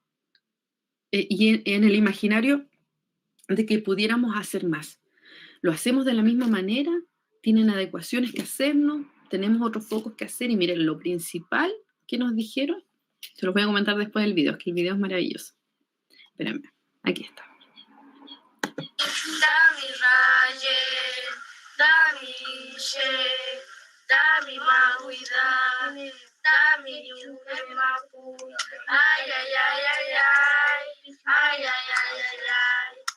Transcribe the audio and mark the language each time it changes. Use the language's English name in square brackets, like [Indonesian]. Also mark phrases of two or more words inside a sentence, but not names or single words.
[Spanish] Y en el imaginario de que pudiéramos hacer más. ¿Lo hacemos de la misma manera? ¿Tienen adecuaciones que hacernos? ¿Tenemos otros focos que hacer? Y miren, lo principal que nos dijeron, se los voy a comentar después del video, que el video es maravilloso. Espérenme, aquí está. [Mapuche] Dami raye, dami she, dami mahuida, dami yuke mapu, ay ay ay ay ay, ay ay ay ay ay.